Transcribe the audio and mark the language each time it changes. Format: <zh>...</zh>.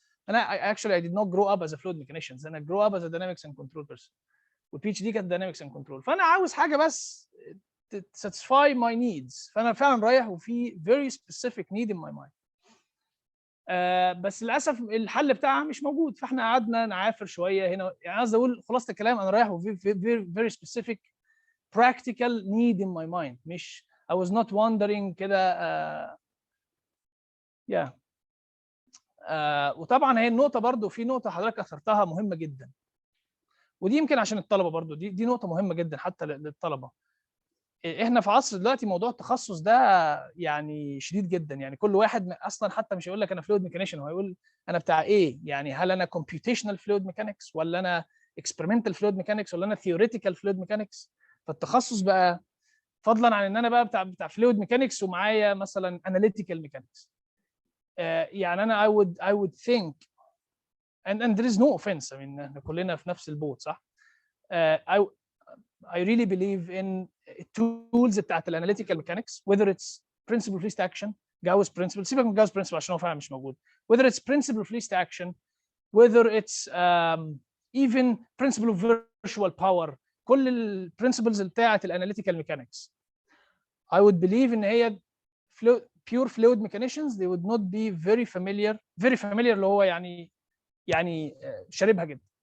<en>انا actually I did not grow up as a fluid mechanician. انا grow up as a dynamics and control person. والPhD كانت dynamics and control.</en> <ar>فانا عاوز حاجه بس</ar> <en>satisfy my needs.</en> <ar>فانا فعلا رايح وفي</ar> <en>very specific need in my mind.</en> <ar>بس للاسف الحل بتاعها مش موجود، فاحنا قعدنا نعافر شويه هنا. يعني عايز اقول خلاصه الكلام انا رايح وفي</ar> <en>very specific practical need in my mind.</en> <ar>مش</ar> <en>I was not wondering</en> <ar>كده وطبعا هي النقطه برضو، في نقطه حضرتك اثرتها مهمه جدا، ودي يمكن عشان الطلبه برضو، دي نقطه مهمه جدا حتى للطلبه. احنا في عصر دلوقتي موضوع التخصص ده يعني شديد جدا، يعني كل واحد اصلا حتى مش هيقول لك انا فلويد ميكانيشن، هو هيقول انا بتاع ايه، يعني هل انا كومبيوتيشنال فلويد ميكانكس ولا انا اكسبيرمنتال فلويد ميكانكس ولا انا ثيوريتيكال فلويد ميكانكس. فالتخصص بقى فضلا عن ان انا بقى بتاع فلويد ميكانكس ومعايا مثلا اناليتيكال ميكانكس، يعني انا</ar> <en>I would think and there is no offense،</en> <ar>I mean احنا كلنا في نفس البوت صح.</ar> <en>I really believe in tools بتاعت الاناليتيكال mechanics whether it's principle fleeced action، Gauss principle، سيبك من Gauss principle عشان هو فعلا مش موجود، whether it's principle fleeced action whether it's even principle of virtual power، كل البرنسبلز بتاعت الاناليتيكال ميكانكس I would believe ان هي pure fluid mechanicians they would not be very familiar اللي هو يعني شاربها جدا.</en>